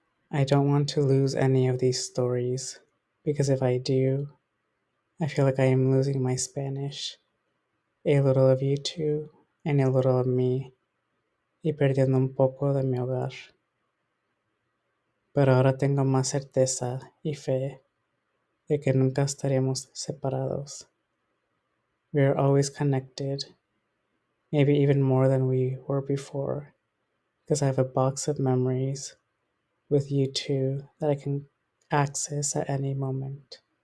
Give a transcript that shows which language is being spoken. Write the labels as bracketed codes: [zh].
[en] I don't want to lose any of these stories, because if I do, I feel like I am losing my Spanish, a little of you two, and a little of me, [es] y perdiendo un poco de mi hogar. Pero ahora tengo más certeza y fe de que nunca estaremos separados. [en] We are always connected, maybe even more than we were before, because I have a box of memories with you two that I can access at any moment.